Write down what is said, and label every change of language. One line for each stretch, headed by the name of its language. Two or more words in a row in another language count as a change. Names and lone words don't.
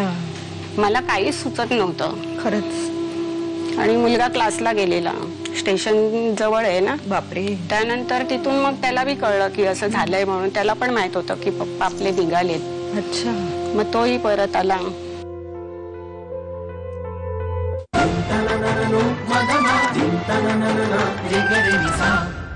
Marathi: मला काहीच सुचत नव्हतं खरंच. आणि मुलगा क्लासला गेलेला, स्टेशन जवळ आहे ना. बापरे. त्यानंतर तिथून मग त्याला बी कळलं की असं झालंय म्हणून. त्याला पण माहित होतं की पप्पा आपले निघालेत. अच्छा. मग तोही परत आला. Din ta na na na no, ma da ma. Din ta na na na na, re ga re mi sa.